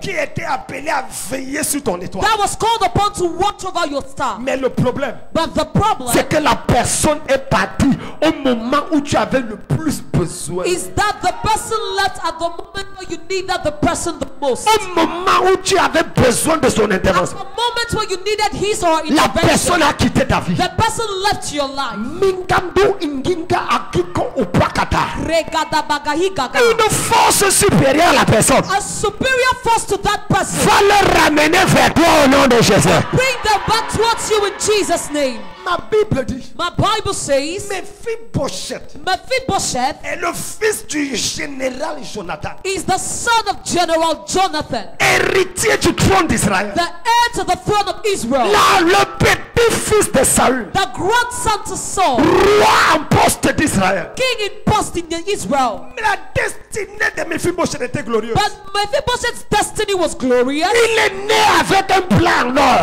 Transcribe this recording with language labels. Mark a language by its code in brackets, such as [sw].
[fr] qui a été appelé à veiller sur ton étoile. [en] that was called upon to watch over your star. [fr] Mais le problème, [en] But the problem [fr] c'est que la personne est partie au moment où tu avais le plus besoin. [en] is that the person left at the moment where you needed the person the most. [fr] Au moment où tu avais besoin de son [en] At [fr] intervention. [en] the moment where you needed his or her [fr] La [en] intervention, [fr] personne a quitté ta vie. [en] the person left your life. Mingambo inginga akiko upakata. Regadabagahigaga. [fr] Une force supérieure à la personne [en] A superior force to that person. [fr] va le ramener vers toi au nom de Jésus. [en] Bring them back towards you in Jesus' name. [fr] Ma Bible dit, [en] My Bible says, [fr] Mephibosheth [en] Mephibosheth [fr] est le fils du général Jonathan, [en] is the son of General Jonathan, [fr] héritier du trône d'Israël. [en] the heir to the throne of Israel, [fr] Là, le petit-fils de Saül, [en] the grandson to Saul, [fr] roi en poste d'Israël. [en] king in post in Israel. [fr] Mais la destinée de Mephibosheth était glorieuse. [en] But Mephibosheth's destiny was glorious. [fr] Il est né avec un plan en or.